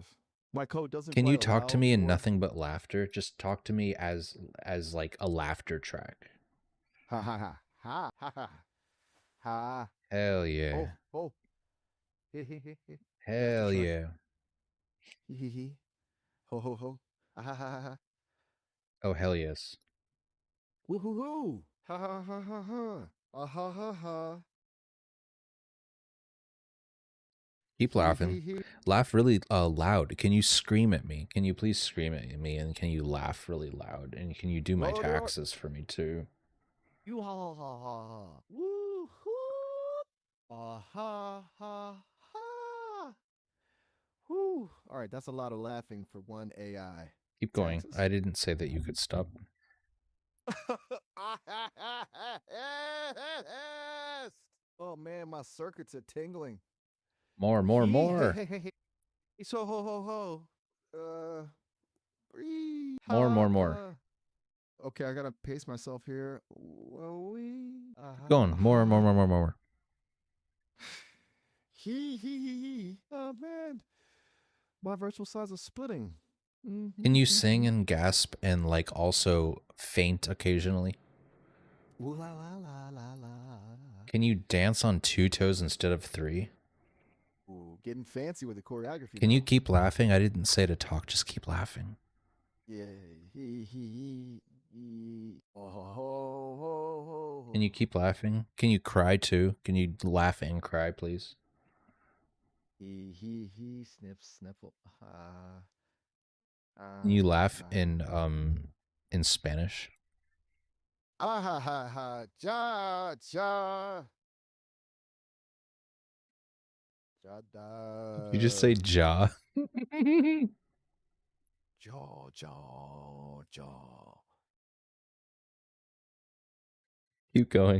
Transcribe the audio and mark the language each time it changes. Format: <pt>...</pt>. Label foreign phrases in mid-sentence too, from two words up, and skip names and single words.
<en>My code doesn't Can you quite talk to allow me in for nothing but laughter? Just talk to me as like a laughter track. ha ha ha ha ha ha ha. Hell yeah. Oh oh. He he he he. Laughter Hell track. yeah. He he he. Ho ho ho. Ha ha ha ha. Oh hell yes. Woo hoo hoo. Ha ha ha ha ha. Ah ha ha ha. Keep He laughing. he he. Laugh really loud. Can you scream at me? Can you please scream at me? And can you laugh really loud? And can you do my Load it up. taxes for me too? You ha ha ha ha ha. Woo hoo. Ah ha ha ha. Whew. All right, that's a lot of laughing for one AI. Keep going. Taxes? I didn't say that you could stop. Oh man, my circuits are tingling. More, more, Hey, more. hey, hey, hey. So ho ho ho. More, more, more. Ha. Okay, I gotta pace myself here. Keep going. More, more, more, more, more. He. Oh man, my virtual sides are splitting. Can you sing and gasp and like also faint occasionally? Ooh la la la la la. Can you dance on 2 toes instead of 3? Ooh, getting fancy with the choreography. Can you now. keep laughing? I didn't say to talk, just keep laughing. Yeah. He. Oh ho ho ho. Can you keep laughing? Can you cry too? Can you laugh and cry, please? He. Sniff, sniffle. Can you laugh in Spanish? Ah ha ha ha. Ja ja. Ja da. You just say jaw. Jaw, jaw, jaw. Keep going.</en>